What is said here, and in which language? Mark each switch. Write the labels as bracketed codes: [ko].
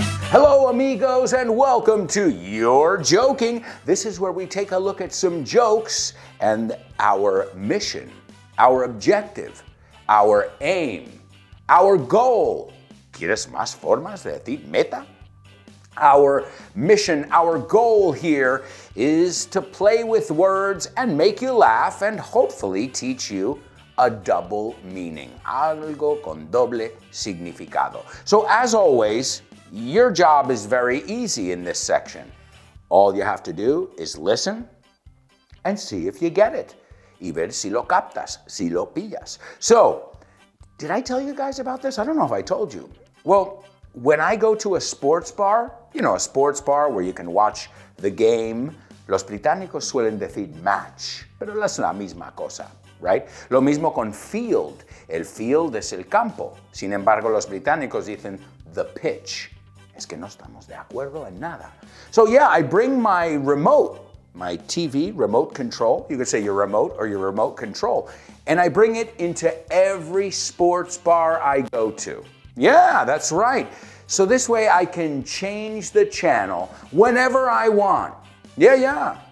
[en] Hello, amigos, and welcome to You're Joking. This is where we take a look at some jokes and our mission, our objective, our aim, our goal. [es] ¿Quieres más formas de decir meta? [en] Our mission, our goal here is to play with words and make you laugh and hopefully teach you a double meaning, [es] algo con doble significado. [en] So as always, your job is very easy in this section. All you have to do is listen and see if you get it. [es] Y ver si lo captas, si lo pillas. [en] So, did I tell you guys about this? I don't know if I told you. Well, when I go to a sports bar, a sports bar where you can watch the game, [es] los británicos suelen decir match, pero es la misma cosa, [en] right? [es] Lo mismo con field. El field es el campo. Sin embargo, los británicos dicen [en] the pitch. [es] Es que no estamos de acuerdo en nada. [en] So yeah, I bring my remote, my TV remote control. You could say your remote or your remote control. And I bring it into every sports bar I go to. Yeah, that's right. So this way I can change the channel whenever I want. Yeah.